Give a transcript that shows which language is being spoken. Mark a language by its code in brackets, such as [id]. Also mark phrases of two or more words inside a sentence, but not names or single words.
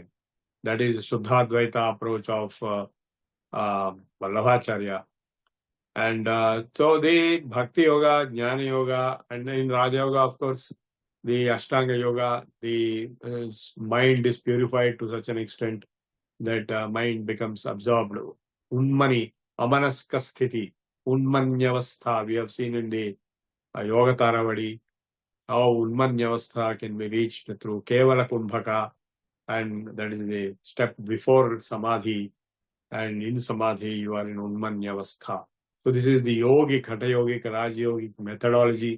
[en] That is Shuddha-Advaita approach of Vallabhacharya. And so the Bhakti Yoga, Jnana Yoga, and in Raja Yoga, of course, the Ashtanga Yoga, the mind is purified to such an extent that mind becomes absorbed. [sa] Unmani, amanaska sthiti, unmanyavastha. [en] We have seen in the Yoga Taravadi how unmanyavastha can be reached through [sa] Kevala Kumbhaka, [en] and that is the step before Samadhi. And in Samadhi, you are in Unmanyavastha. So this is the yogic, Hatha yogic, Raj yogic methodology.